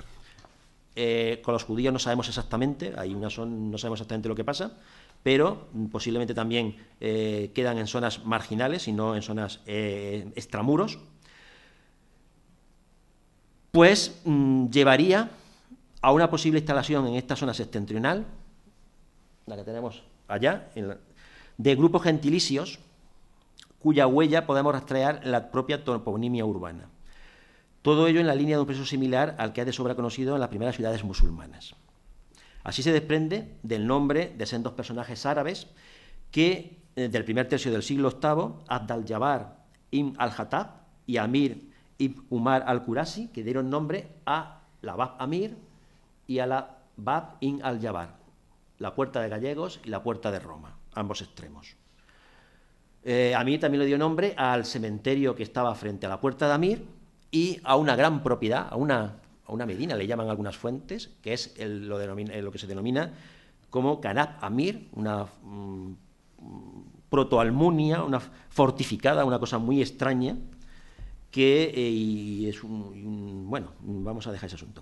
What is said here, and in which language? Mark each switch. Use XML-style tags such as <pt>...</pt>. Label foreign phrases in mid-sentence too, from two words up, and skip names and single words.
<es>Con los judíos no sabemos exactamente, no sabemos exactamente lo que pasa, pero posiblemente también quedan en zonas marginales y no en zonas extramuros, pues llevaría a una posible instalación en esta zona septentrional, la que tenemos allá, de grupos gentilicios cuya huella podemos rastrear en la propia toponimia urbana. Todo ello en la línea de un proceso similar al que es de sobra conocido en las primeras ciudades musulmanas. Así se desprende del nombre de sendos personajes árabes que, del primer tercio del siglo VIII, Abd al-Jabbar ibn al-Hattab y Amir ibn Umar al-Qurasi, que dieron nombre a la Bab Amir y a la Bab ibn al-Jabbar, la puerta de Gallegos y la puerta de Roma, ambos extremos. Amir también le dio nombre al cementerio que estaba frente a la puerta de Amir y a una gran propiedad, a una medina, le llaman algunas fuentes, que es lo que se denomina como Canab Amir, una protoalmunia, una fortificada, una cosa muy extraña, que es bueno, vamos a dejar ese asunto.</es>